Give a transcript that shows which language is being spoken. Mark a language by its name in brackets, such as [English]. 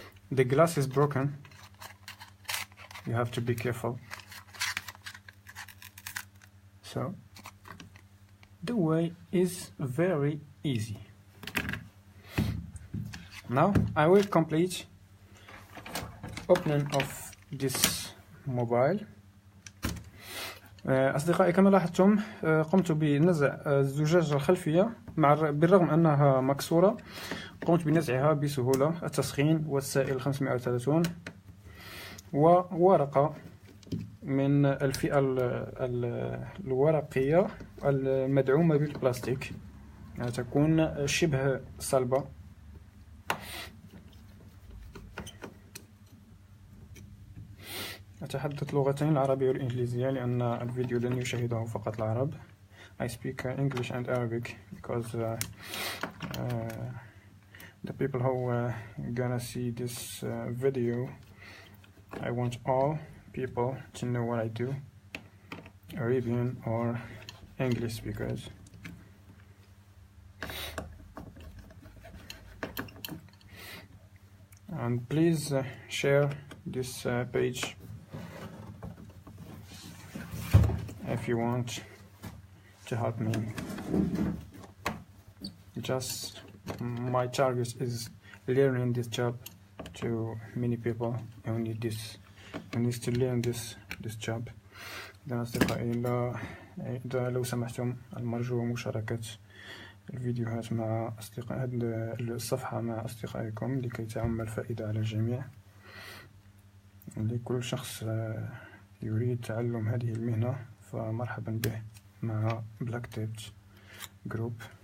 [English] The glass is broken. You have to be careful. So The way is very easy. Now I will complete opening of this mobile. [Arabic] أصدقائي كما لاحظتم قمت بنزع الزجاجة الخلفية بالرغم أنها مكسورة قمت بنزعها بسهولة. التسخين والسائل 530 وورقة من الفئة الورقية المدعومة بالبلاستيك تكون شبه صلبة. أتحدث لغتين العربية والإنجليزية لأن الفيديو لن يشاهده فقط العرب. [English] I speak English and Arabic because the people who gonna see this video, I want all people to know what I do, Arabian or English speakers. And please share this page if you want to help me. Just my target is learning this job to many people who need this, who needs to learn this job. [Arabic] إذا أصدقائي لو سمحتم المرجو مشاركة الفيديوهات مع أصدقاء هذه الصفحة مع أصدقائكم لكي تعم الفائدة على الجميع. لكل شخص يريد تعلم هذه المهنة فمرحبا به مع بلاك تيبت جروب.